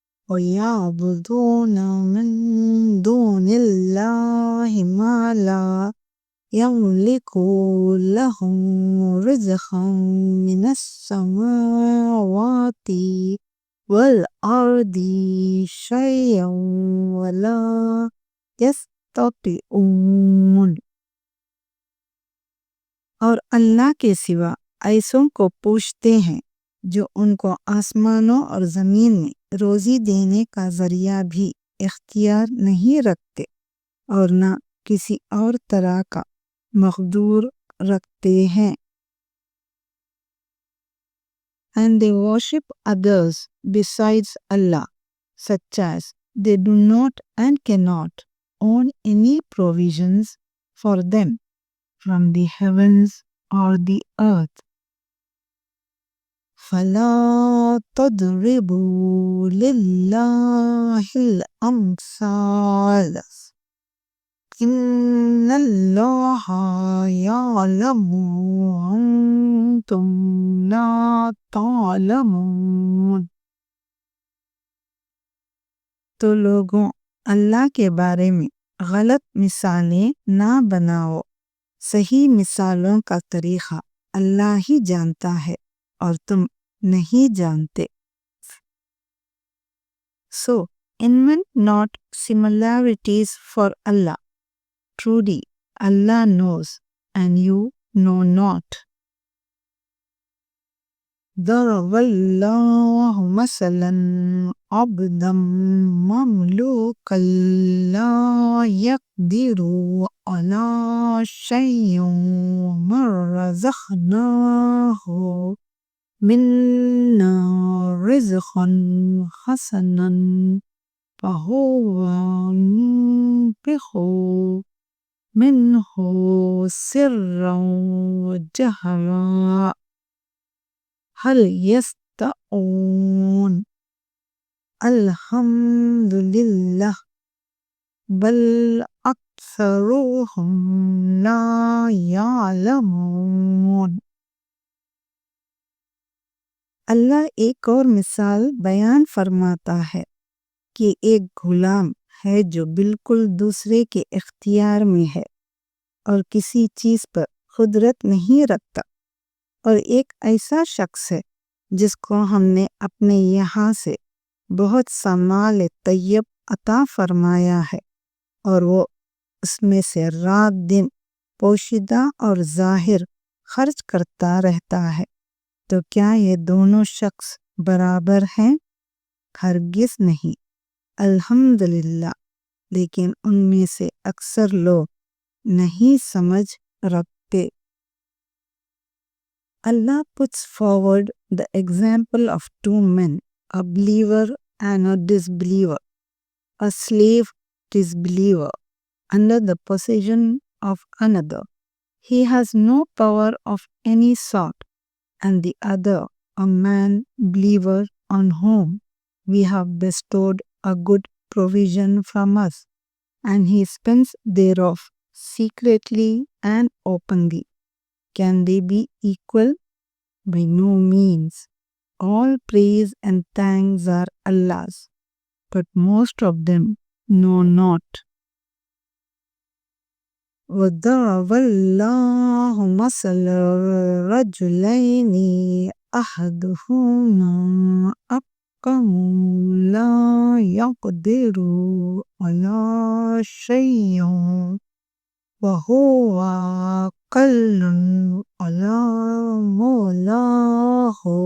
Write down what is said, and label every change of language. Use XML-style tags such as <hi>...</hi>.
<ar>ويعبدون من دون الله ما لا يملك لهم رزقا من السماوات والأرض شيئا ولا يستطيعون।</ar> <hi>और अल्लाह के सिवा ऐसों को पूछते हैं जो उनको आसमानों और ज़मीन में रोज़ी देने का ज़रिया भी इख्तियार नहीं रखते और न किसी और तरह का मक़दूर रखते हैं।</hi> <en>And they worship others besides Allah, such as they do not and cannot own any provisions for them from the heavens or the earth.</en> <ar>فَلَا تَضْرِبُوا لِلَّهِ الْأَمْثَالَ إِنَّ اللَّهَ يَعْلَمُ وَأَنْتُمْ لَا تَعْلَمُونَ।</ar> <hi>तो लोगों, अल्लाह के बारे में गलत मिसालें ना बनाओ। सही मिसालों का तरीक़ा अल्लाह ही जानता है और तुम नहीं जानते।</hi> <en>So, invent not similarities for Allah. Truly, Allah knows and you know not.</en> <ar>ضرب الله مثلا عبدا مملوكا لا يقدر على شيء ومن رزقناه منا رزقا حسنا فهو ينفق منه سرا وجهرا هل يستطيعون؟ الحمد لله بل أكثرهم لا يعلمون।</ar> <hi>अल्लाह एक और मिसाल बयान फरमाता है कि एक गुलाम है जो बिल्कुल दूसरे के इख्तियार में है और किसी चीज़ पर खुदरत नहीं रखता, और एक ऐसा शख्स है जिसको हमने अपने यहाँ से बहुत सा माल तैयब अता फरमाया है और वो उसमें से रात दिन पोशीदा और ज़ाहिर खर्च करता रहता है। तो क्या ये दोनों शख्स बराबर हैं? हरगिज़ नहीं। अल्हम्दुलिल्लाह, लेकिन उनमें से अक्सर लोग नहीं समझ रखते।</hi> <en>Allah puts forward the example of two men, a believer and a disbeliever, a slave disbeliever, under the possession of another. He has no power of any sort, and the other, a man believer on whom we have bestowed a good provision from us, and he spends thereof secretly and openly. Can they be equal? By no means. All praise and thanks are Allah's, but most of them know not.</en> <ar>وَضَرَبَ اللَّهُ مَثَلًا رَجُلَيْنِ أَحَدُهُمَا أَبْكَمُ لَا يَقْدِرُ عَلَى شَيْءٍ وهو قل على مولاه</ar>